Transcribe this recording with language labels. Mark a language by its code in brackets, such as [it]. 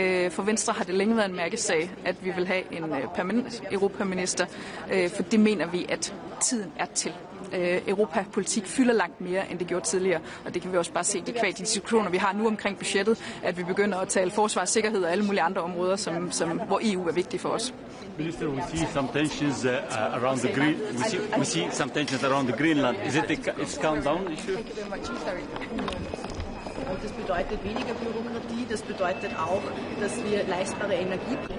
[da] For Venstre har det længe været en mærkesag, at vi vil have en permanent europaminister, for det mener vi, at tiden er til. Europapolitik fylder langt mere, end det gjorde tidligere, og det kan vi også bare se de diskussioner, vi har nu omkring budgettet, at vi begynder at tale forsvar, sikkerhed og alle mulige andre områder, hvor EU er vigtigt for os. [en] Minister, we see some tensions around the green. We see some tensions around the Greenland. Is it a countdown issue? [de] Und das bedeutet weniger Bürokratie, das bedeutet auch, dass wir leistbare Energie